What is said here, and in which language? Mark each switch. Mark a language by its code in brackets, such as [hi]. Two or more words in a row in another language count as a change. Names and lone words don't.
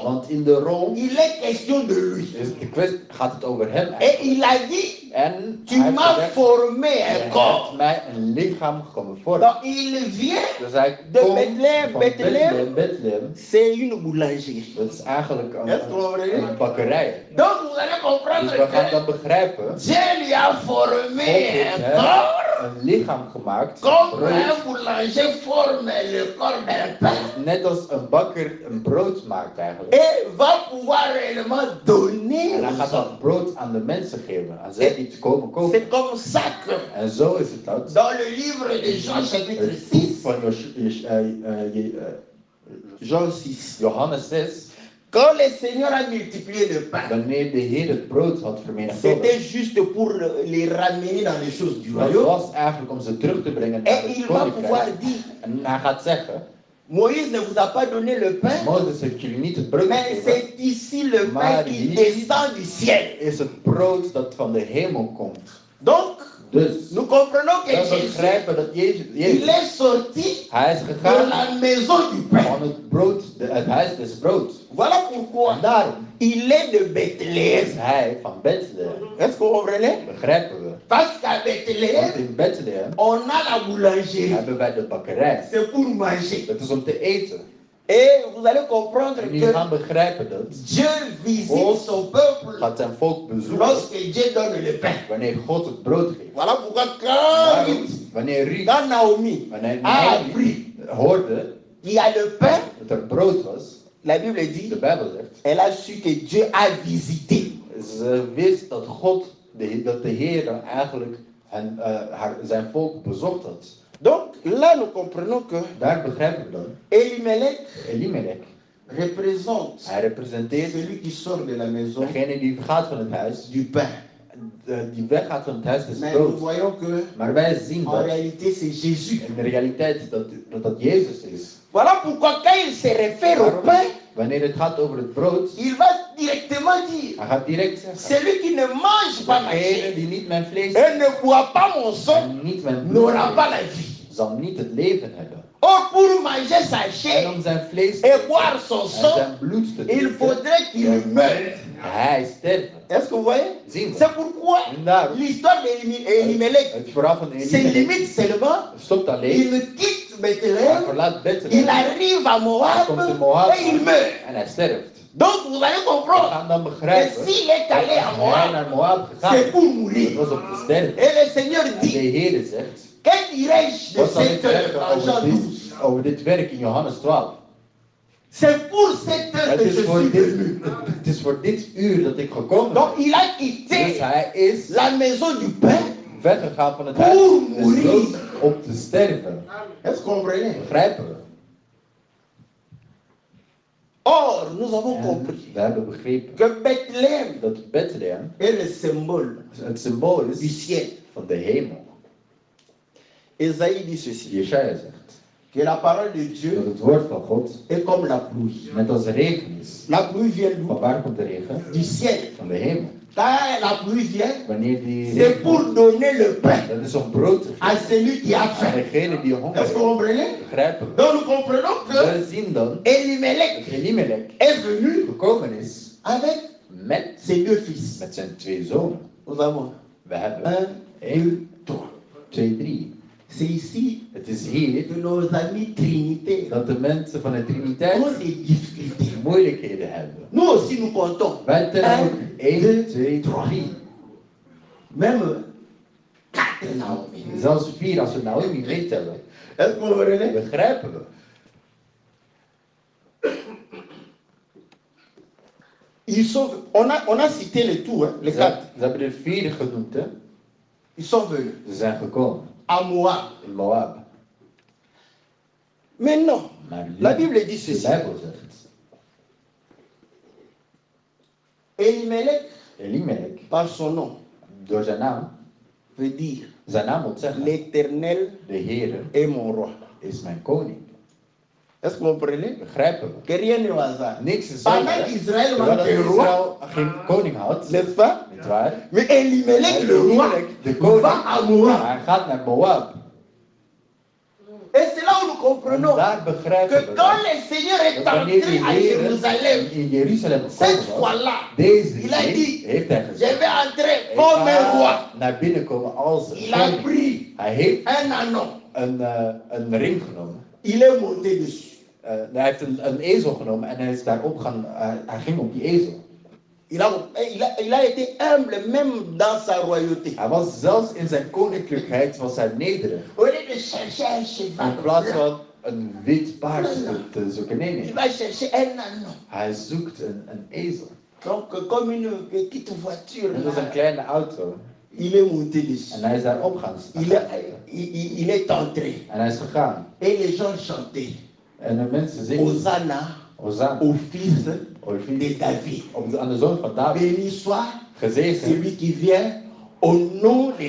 [nl] Want in de rol [fr] il est question de lui. [nl] is de kwestie, gaat het over hem [fr] Et [nl] eigenlijk. [fr] il a dit, [nl] En [fr] tu [nl] hij heeft [fr] m'as [nl] gezegd, [fr] formé [nl] je [fr] un [nl] hebt [fr] corps. [nl] mij een lichaam gevormd. [fr] Donc il vient, [nl] Dus hij [fr] de [nl] komt [fr] Bethlehem. [nl] van Bethlehem. Bethlehem. [fr] c'est une boulangerie. [nl] Dat is eigenlijk [fr] Est-ce que vous voyez? [nl] een bakkerij. [fr] Donc vous allez comprendre [nl] Dus we gaan [fr] que [nl] dat begrijpen. [fr] Dieu lui a [nl] God [fr] formé [nl] heeft [fr] un [nl] hem [fr] corps [nl] een lichaam gemaakt. [fr] comme [nl] brood. [fr] un boulanger forme le corps d'un pain. [nl] Net als een bakker een brood maakt eigenlijk. [fr] Et va pouvoir réellement donner [nl] En hij gaat [fr] aux [nl] dat [fr] hommes. [nl] brood aan de mensen geven. Aan zij die te komen kopen. [fr] C'est comme ça que [nl] En zo is het dat. [fr] dans le livre de Jean chapitre [nl] Het [fr] 6, [nl] boek van Jean 6, Johannes 6. [fr] quand le Seigneur a multiplié le pain, [nl] Wanneer de Heer het brood had [fr] c'était [nl] vermenigvuldigd. [fr] juste pour les ramener dans les choses du [nl] Dat [fr] royaume. [nl] was eigenlijk om ze terug te brengen naar [fr] Et [nl] het [fr] il va pouvoir [nl] koninkrijk. [fr] dire, [nl] En hij gaat zeggen, [fr] Moïse ne vous a pas donné le pain, [nl] Mozes heeft jullie niet het brood [fr] mais [nl] gegeven. [fr] c'est ici le pain [nl] Maar [fr] qui [nl] hier [fr] descend du ciel. [nl] is het brood dat van de hemel komt. [fr] Donc, [nl] Dus, [fr] nous comprenons que [nl] we [fr] Jésus, [nl] begrijpen dat Jezus, [fr] il est sorti [nl] hij is [fr] de [nl] gegaan [fr] la maison du pain. [nl] van het brood, het huis des broods. [fr] Voilà pourquoi [nl] En daarom [fr] il est de [nl] is [fr] Bethléem. [nl] hij van Bethlehem. [fr] Est-ce que vous comprenez? [nl] Begrijpen we. [fr] Parce qu'à [nl] Want [fr] Bethléem, [nl] in Bethlehem [fr] on a la boulangerie. [nl] hebben wij de bakkerij. [fr] C'est pour manger. [nl] Dat is om te eten. [fr] Et vous allez comprendre [nl] En jullie gaan [fr] que [nl] begrijpen dat [fr] Dieu visite son peuple [nl] gaat zijn volk bezoeken [fr] lorsque Dieu donne le pain. [nl] wanneer God het brood geeft. [fr] Voilà pourquoi quand, [nl] Daarom, wanneer Ruth, [fr] quand Naomi [nl] wanneer [fr] a [nl] Naomi [fr] appris [nl] hoorde [fr] qu'il y a le pain, [nl] dat er brood was, [fr] la Bible [nl] de [fr] dit, [nl] Bijbel zegt, [fr] elle a su que Dieu a visité. [nl] ze wist dat dat de Heer eigenlijk zijn volk bezocht had. [fr] Donc là, nous comprenons que [nl] Daar begrijpen we dan, [fr] Elimelech [nl] Elimelech, [fr] représente [nl] hij representeert [fr] celui qui sort de la maison [nl] degene die gaat van het huis, [fr] du pain. [nl] die weggaat van het huis des [fr] Mais nous [nl] broods. [fr] voyons que [nl] Maar wij zien [fr] en [nl] dat [fr] réalité c'est Jésus. [nl] in de realiteit dat Jezus is. [fr] Voilà pourquoi quand il se réfère au pain, [nl] Wanneer het gaat over het brood, [fr] il va directement dire, [nl] hij gaat direct zeggen, [fr] celui qui ne mange pas ma [nl] degene [fr] chair [nl] die niet mijn vlees [fr] et ne boit pas mon sang [nl] en niet mijn bloed [fr] n'aura [nl] eet, [fr] pas la vie. [nl] zal niet het leven hebben. [fr] Or, pour manger sa [nl] En [fr] chair [nl] om zijn vlees te [fr] et [nl] eten [fr] boire son [nl] en [fr] sang, [nl] zijn bloed te [fr] il [nl] drinken, [fr] faudrait qu'il meure. [nl] hij sterft. [fr] Est-ce que vous voyez? [nl] Zien we. [fr] C'est pourquoi [nl] En daarom, [fr] l'histoire d'Elimelech [nl] het verhaal van [fr] se [nl] Elimelech [fr] limite seulement, [nl] stopt alleen. [fr] il quitte [nl] Hij [fr] Bethléem, [nl] verlaat [fr] il [nl] Bethlehem. [fr] arrive à [nl] Hij [fr] Moab [nl] komt in Moab [fr] et il meurt. [nl] en hij sterft. [fr] Donc vous allez [nl] We [fr] comprendre [nl] gaan dan [fr] que [nl] begrijpen [fr] s'il est allé à [nl] dat hij [fr] Moab, [nl] naar Moab [fr] c'est [nl] gegaan [fr] pour [nl] is. [fr] mourir. [nl] Dat was om te sterven. [fr] Et le Seigneur [nl] En de [fr] dit, [nl] Heer zegt, [fr] que dirais-je de [nl] wat zal ik [fr] cette heure [nl] zeggen [fr] en Jean 12? [nl] over dit werk in Johannes 12? [fr] C'est pour cette heure [nl] Het [fr] que [nl] is, [fr] je [nl] voor [fr] suis [nl] dit, [fr] venu. [nl] het is voor dit uur dat ik gekomen [fr] Donc [nl] ben. [fr] il a [nl] Dus [fr] quitté [nl] hij is [fr] la maison du pain. [nl] weggegaan van het [fr] Pour [nl] huis [fr] mourir. [nl] des doods om te sterven. [fr] Est-ce que vous comprenez? [nl] Begrijpen we? [fr] Or, nous avons [nl] En [fr] compris [nl] we hebben begrepen [fr] que Bethléem [nl] dat Bethlehem [fr] est le symbole [nl] het symbool [fr] du [nl] is [fr] ciel. [nl] van de hemel. [fr] Esaïe dit ceci, [nl] Jesaja zegt [fr] que la parole de [nl] dat [fr] Dieu [nl] het woord van God [fr] est comme la pluie. [nl] net als de regen is. [fr] La pluie vient [nl] Van [fr] d'où? [nl] waar komt de regen? [fr] Du ciel. [nl] Van de hemel. [fr] Quand la pluie vient, [nl] Wanneer die [fr] c'est [nl] regen [fr] pour [nl] komt, [fr] donner le pain [nl] dat is om brood te [fr] à [nl] geven [fr] celui qui a [nl] aan [fr] faim. [nl] degene die honger [fr] Est-ce que vous [nl] heeft. [fr] comprenez? [nl] Begrijpen we? [fr] Donc nous comprenons que [nl] We zien dan [fr] Elimelech [nl] dat Elimelech [fr] est venu [nl] gekomen is [fr] avec [nl] met [fr] ses deux fils. [nl] met zijn twee zonen. [fr] Nous avons [nl] We hebben [fr] 1, 2, 3. [nl] 2, 3. [fr] C'est ici [nl] Het is hier [fr] que nos amis trinitaires [nl] dat de mensen van de Triniteit [fr] ont des difficultés. [nl] moeilijkheden hebben. [fr] Nous aussi nous comptons. [nl] Wij tellen ook 1, 2, 2, 3. [fr] même 4 Naomi. [nl] Zelfs 4 als we Naomi meetellen. [fr] Est-ce que vous comprenez? [nl] Begrijpen we? [fr] On a cité les tout, hein, les 4. [nl] Ze hebben er 4 genoemd, hè? [fr] Ils sont venus [nl] Ze zijn gekomen [fr] à Moab. [nl] in Moab. [fr] Mais non, [nl] Maar [fr] la Bible dit [nl] de [fr] ceci. [nl] Bijbel zegt, [fr] Elimelech, [nl] Elimelech, [fr] par son nom, [nl] door zijn naam [fr] veut [nl] moet zeggen, [fr] l'Éternel [nl] de Heere [fr] est mon roi. [nl] is mijn koning. [fr] Est-ce que vous comprenez? [nl] Begrijpen we? [fr] Que rien n'est au hasard. [nl] Niks is [fr] Pendant [nl] zo. [fr] qu'Israël [nl] Terwijl [fr] manque un roi, [nl] Israël geen koning had, [fr] n'est-ce pas? [nl] niet waar? [fr] Mais Elimelech, le roi, [nl] de koning, [fr] va à Moab. [nl] hij gaat naar Moab. [fr] Et c'est là où nous [nl] En [fr] comprenons [nl] daar begrijpen [fr] que [nl] we [fr] quand [nl] dat. [fr] le Seigneur est [nl] Dat wanneer [fr] entré [nl] de [fr] à [nl] Heer [fr] Jérusalem, [nl] in Jeruzalem [fr] cette [nl] gekomen was, [fr] fois-là, [nl] deze [fr] il a [nl] keer [fr] dit, [nl] heeft hij [fr] je [nl] gezegd, [fr] vais entrer [nl] ik [fr] comme un roi. [nl] ga naar binnen komen als een [fr] Il a [nl] koning. [fr] pris [nl] Hij heeft [fr] un anon. [nl] een ring genomen. [fr] Il est monté dessus. [nl] Hij heeft een ezel genomen en hij is daarop gaan, hij ging op die ezel. [fr] Il a été humble même dans sa royauté. [nl] Hij was zelfs in zijn koninklijkheid was hij nederig. [fr] Au lieu de chercher un cheval, [nl] In plaats van een wit paard te zoeken, nee, [fr] il [nl] nee. [fr] va chercher un anon. [nl] Hij zoekt een ezel. [fr] Donc, comme une petite voiture, [nl] Dat was een [fr] là, [nl] kleine auto. [fr] il est monté dessus. [nl] En hij is daarop gaan staan. [fr] Il est entré. [nl] En hij is gegaan. [fr] Et les gens chantaient [nl] En de mensen zingen [fr] Hosanna [nl] Hosanna, [fr] au fils [nl] Olfie, [fr] de David. [nl] aan de zoon van David. [fr] Béni soit [nl] Gezegend [fr] celui qui vient au nom de